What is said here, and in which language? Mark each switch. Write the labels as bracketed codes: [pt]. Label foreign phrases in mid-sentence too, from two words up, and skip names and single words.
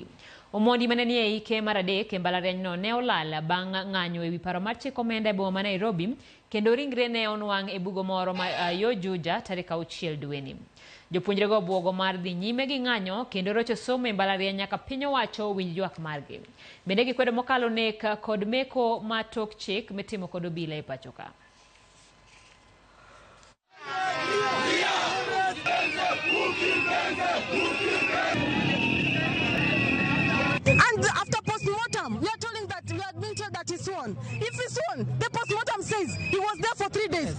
[luo] Omondi mane ni e ike mar adek e mbalariany no ne olal bang' ng'anyo e wi paro mar chiko omenda e boma ma Nairobi kendo ringre ne onwang' e bugo moro ma yo Juja tarik 6 dweni. Jopuonjre go buogo mar dhi nyime gi ng'anyo kendo rocho somo e mbalariany nyaka piny owacho winj ywak margi. Bende gikwedo mokalo nek kod meko ma tok chik mitimo kod obila e pacho ka. [en] And after post-mortem, we are telling that we are being told that he sworn. If he sworn, the post-mortem says he was there for 3 days.